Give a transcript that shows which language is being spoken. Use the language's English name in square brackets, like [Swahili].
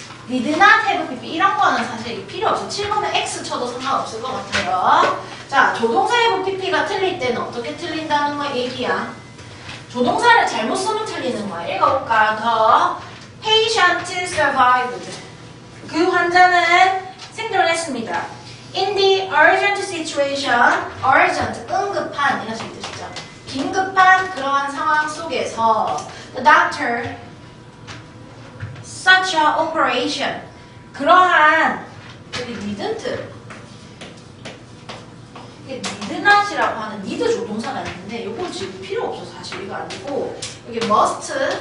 [English] did not have pp [Korean] 이런 거는 사실 필요 없어. 7번에 x 쳐도 상관없을 것 같아요. 자, 조동사 have pp가 틀릴 때는 어떻게 틀린다는 거 얘기야. 조동사를 잘못 쓰면 틀리는 거야. 읽어볼까? [English] The patient survived. [Korean] 그 환자는 생존했습니다. [English] In the urgent situation, urgent, [Korean] 응급한 이런 뜻이죠. 긴급한 그러한 상황 속에서 [English] the doctor such a operation [Korean] 그러한 여기 needn't 이게 need not이라고 하는 need 조동사가 있는데 이건 지금 필요 없어. 사실 이거 아니고 여기 must